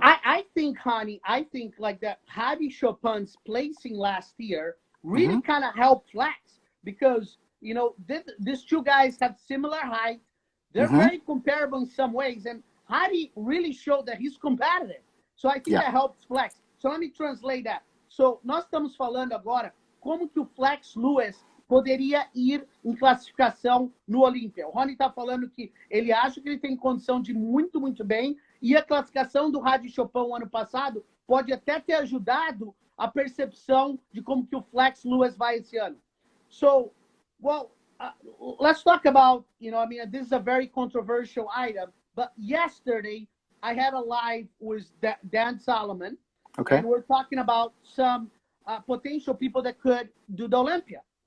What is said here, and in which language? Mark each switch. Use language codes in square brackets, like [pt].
[en] I think, Hany, I think like that Hany Chopin's placing last year really kind of helped Flex, because, you know, these two guys have similar height. They're very comparable in some ways, and Hany really showed that he's competitive. So I think that helps Flex. So let me translate that. [pt] So nós estamos falando agora como que o Flex Lewis poderia ir em classificação no Olímpia. O Rony está falando que ele acha que ele tem condição de ir muito, muito bem, e a classificação do Hany Chopin ano passado pode até ter ajudado a percepção de como que o Flex Lewis vai esse ano. [en] So, well, let's talk about, you know, I mean, this is a very controversial item, but yesterday I had a live with Dan Solomon, and we're talking about some potential people that could do the Olympia.